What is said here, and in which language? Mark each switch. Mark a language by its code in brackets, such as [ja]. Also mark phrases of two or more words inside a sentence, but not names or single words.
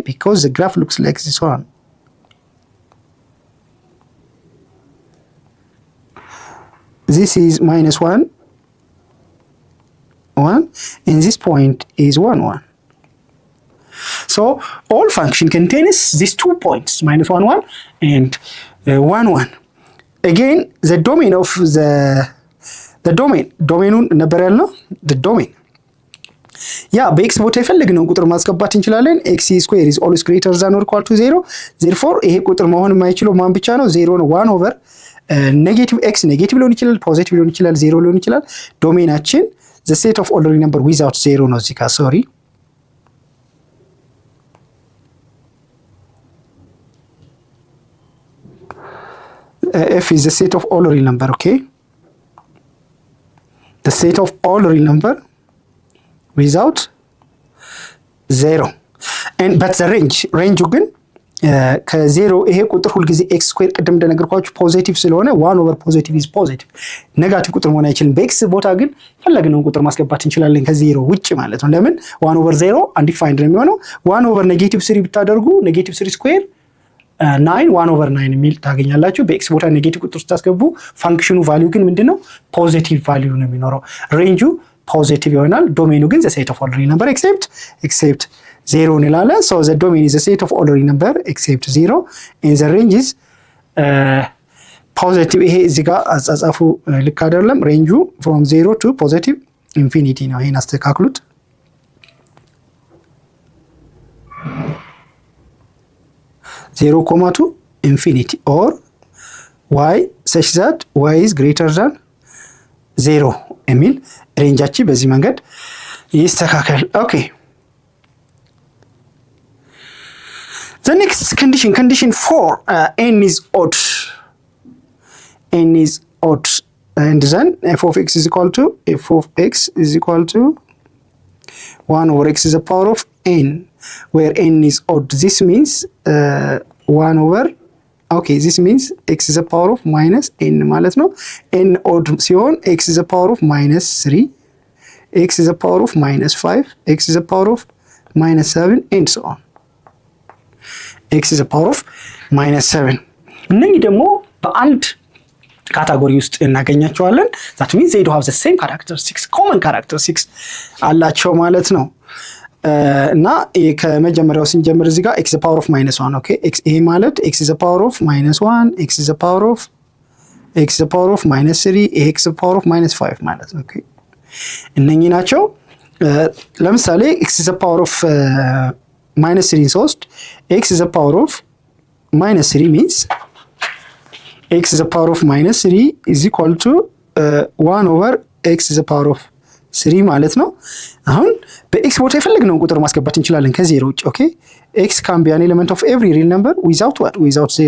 [en] Because the graph looks like this one. This is minus 1 1 and this point is 1 1. So all function contains these 2 points, minus 1 1 and 1 1. Again, the domain of the domain [am] ነበር ያልነው [en] the domain [am] በኤክስ ቦታ የፈለግነውን ቁጥር ማስገባት እንችላለን። [en] x square is always greater than or equal to 0. [am] therefore ይሄ ቁጥር መሆን የማይችለው ማን ብቻ ነው? 0 ነው። 1 [en] over negative x [am] ኔጌቲቭ ሊሆን ይችላል፣ ፖዚቲቭ ሊሆን ይችላል፣ 0 ሊሆን ይችላል። ዶሜናችን [en] the set of all real number without 0 [am] ነው። እዚህ ጋር ሶሪ [en] f is the set of all real number, okay? The set of all real number without 0. And but the range [am] ግን ከ0 ይሄ ቁጥር ሁሉ ጊዜ [en] x square [am] ቅድም እንደነገርኳችሁ ፖዚቲቭ ስለሆነ [en] 1 over positive is positive [am] ኔጋቲቭ ቁጥር መሆን አይችልም። በx ቦታ ግን ፈለግነውን ቁጥር ማስገባት እንችላለን ከ0 ውጪ ማለት ነው። ለምን [en] 1 over 0 undefined [am] ነው የሚሆነው። 1 over -3 ብታደርጉ -3 ስኩዌር 9 1 over 9 የሚል ታገኛላችሁ። በኤክስ ቦታ ኔጌቲቭ ቁጥር ስታስገቡ [en] function value [am] ግን ምንድነው? [en] positive value [am] ነው የሚኖረው። [en] range positive [am] ይሆናል። ዶሜኑ ግን [en] the set of all real number except 0 [am] እንላለን። [en] so the domain is the set of all real number except 0 and the range is positive። [am] ይሄ እዚህ ጋር አጻጻፉ ልክ አይደለም። ሬንጁ [en] from 0 to positive infinity [am] ነው። ይሄን አስተካክሉት። [en] 0, to infinity or y such that y is greater than 0 [am] የሚል ሬንጃችን በዚህ መንገድ ይስተካከል። ኦኬ [en] the next condition 4 n is odd and then f of x is equal to 1 over x is the power of n where n is odd. This means 1 over this means x is the power of minus n [am] ማለት ነው። [en] n odd ሲሆን x is the power of minus 3, x is the power of minus 5, x is the power of minus 7 and so on. x is the power of minus 7 [am] እነኚህ ደግሞ በአንድ ካታጎሪ ውስጥ እናገኛቸዋለን። [en] that means they do have the same characteristics, common characteristics [am] አላቸው ማለት ነው። እና ከመጀመሪያው ስንጀምር እዚህ ጋር [en] x is the power of minus 1 [am] ኦኬ ይሄ ማለት [en] x is the power of minus 1, x is the power of minus 3, x is the power of minus 5 [am] ማለት ነው። ኦኬ እነኚህ ናቸው። ለምሳሌ [en] x is the power of minus 3 ሶስት x is the power of minus 3 means x is the power of minus 3 is equal to 1 over x is the power of 3 [am] ማለት ነው። አሁን በx ቦታ የፈለግነውን ቁጥር ማስገባት እንችላለን ከ0 ውጭ ኦኬ [en] x can be an element of every real number without 0.